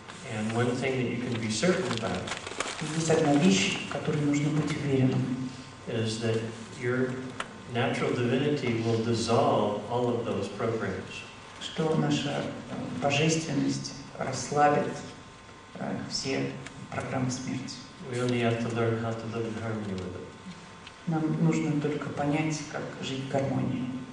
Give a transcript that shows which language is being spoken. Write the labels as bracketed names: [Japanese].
[English] And one thing that you can be certain about [Russian] есть одна вещь, в которой нужно быть уверенным. [English] Is that your natural divinity will dissolve all of those programs. [Russian] Что наша божественность расслабит все программы смерти. [English] We only have to learn how to live in harmony with it. [Russian] Нам нужно только понять, как жить в гармонии.